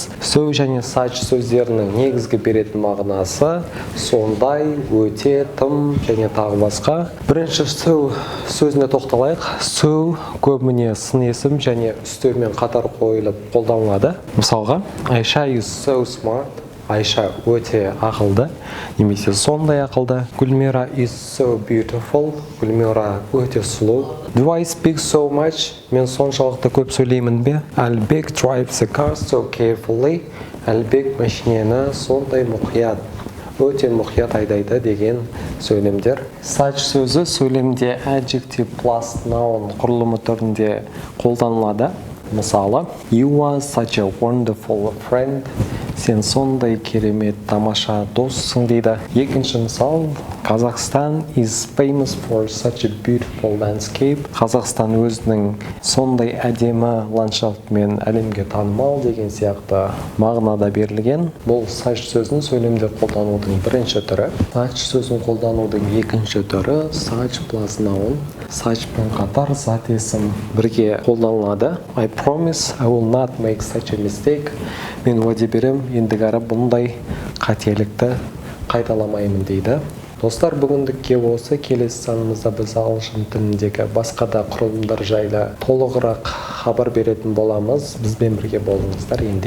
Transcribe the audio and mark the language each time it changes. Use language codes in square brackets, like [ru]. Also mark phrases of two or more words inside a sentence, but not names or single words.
[kk] So және such сөздерінің негізгі беретін мағынасы сондай, өте, тым және тағы басқа. Бірінші so сөзіне тоқталайық. So көбіне сын есім және үстеумен қатар қойылып қолданылады. [en] Мысалға, Айша is so smart. [kk] Айша өте ақылды, немесе сондай ақылды. [en] Гүлмира is so beautiful. [kk] Гүлмира өте сұлу. [en] Do I speak so much? [kk] Мен соншалықты көп сөйлеймін бе? [en] Әлбек drives the car so carefully. [kk] Әлбек машинені сондай мұқият, өте мұқият айдайды деген сөйлемдер. Such сөзі сөйлемде [en] adjective plus noun [kk] құрылымы түрінде қолданылады. Мысалы, [en] you are such a wonderful friend. [kk] Сен сондай керемет, тамаша доссың дейді. Екінші мысал, [en] Қазақстан is famous for such a beautiful landscape. [kk] Қазақстан өзінің сондай әдемі ландшафтымен әлемге танымал деген сияқты мағынада берілген. Бұл such сөзін сөйлемде қолданудың бірінші түрі. Such сөзін қолданудың екінші түрі [en] such plus noun. [kk] Such-пен қатар зат есім бірге қолданылады. [en] I promise I will not make such a mistake. [kk] Мен уәде берем, ендігәрі бұндай қателікті қайталамаймын дейді. Достар, бүгіндікке осы. Келесі санымызда біз ағылшын тіліндегі басқа да құрылымдар жайлы толығырақ хабар беретін боламыз. Бізбен бірге болыңыздар.